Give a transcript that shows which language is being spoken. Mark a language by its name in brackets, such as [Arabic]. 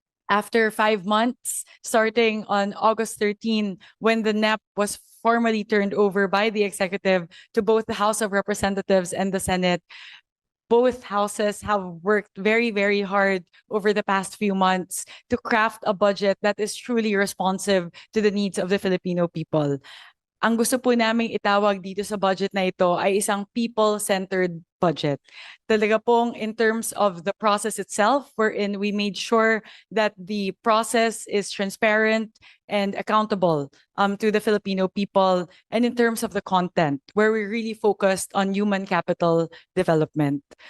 [English] After 5 months, starting on August 13, when the NEP was formally turned over by the executive to both the House of Representatives and the Senate, both houses have worked very hard over the past few months to craft a budget that is truly responsive to the needs of the Filipino people. [Filipino] Ang gusto po naming itawag dito sa budget na ito ay isang people-centered budget. Talaga pong [English] in terms of the process itself, wherein we made sure that the process is transparent and accountable to the Filipino people, and in terms of the content, where we really focused on human capital development.